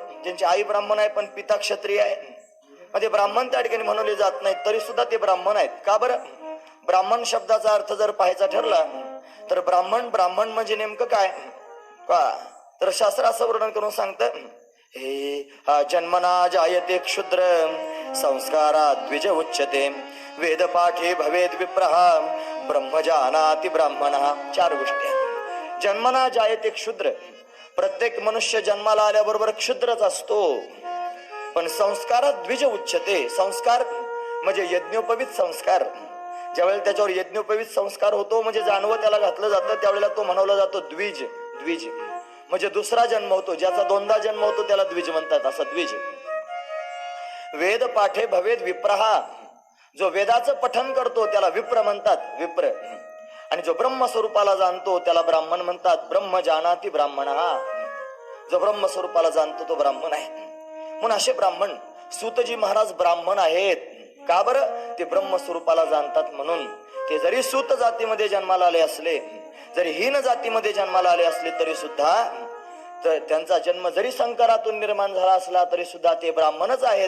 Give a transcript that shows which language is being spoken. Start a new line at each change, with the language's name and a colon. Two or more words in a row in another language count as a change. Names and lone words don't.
Marathi: ज्यांची आई ब्राह्मण आहे पण पिता क्षत्रिय आहे. म्हणजे ब्राह्मण त्या ठिकाणी म्हणवले जात नाही, तरी सुद्धा ते ब्राह्मण आहेत. का बरं? ब्राह्मण शब्दाचा अर्थ जर पाहायचा ठरला तर ब्राह्मण म्हणजे नेमकं काय? तर शास्त्र असं वर्णन करून सांगतं हे
Sanskrit: जन्मना जायते क्षुद्र संस्कारात द्विज उच्यते वेद पाठे भवेद विप्रः ब्रह्म जानाति ब्राह्मणः.
Marathi: 4 गोष्टी आहेत.
Sanskrit: जन्मना जायते क्षुद्र,
Marathi: प्रत्येक मनुष्य जन्माला आल्याबरोबर क्षुद्रच असतो. पण
Sanskrit: संस्कारात द्विज उच्यते,
Marathi: संस्कार म्हणजे यज्ञोपवीत संस्कार. ज्यावेळेला त्याच्यावर यज्ञोपवीत संस्कार होतो म्हणजे जानवं त्याला घातलं जातं, त्यावेळेला तो म्हणवला जातो द्विज. द्विज म्हणजे दुसरा जन्म होतो, ज्याचा 2दा जन्म होतो त्याला द्विज म्हणतात. असा द्विज.
Sanskrit: वेद पाठे भवेद विप्रः,
Marathi: जो वेदाचं पठन करतो त्याला विप्र म्हणतात, विप्र. आणि जो ब्रह्मस्वरूपाला जाणतो त्याला ब्राह्मण म्हणतात.
Sanskrit: ब्रह्म जानाति ब्राह्मणः,
Marathi: जो ब्रह्मस्वरूपाला जाणतो तो ब्राह्मण आहे. म्हणून असे ब्राह्मण सूतजी महाराज ब्राह्मण आहेत. का बरं? ते ब्रह्मस्वरूपाला जाणतात म्हणून. ते जरी सूत जातीमध्ये जन्माला आले असले, जरी हीन जातीमध्ये जन्माला आले असले तरी सुद्धा, तर त्यांचा जन्म जरी संकरातून निर्माण झाला असला तरी सुद्धा ते ब्राह्मणच आहेत.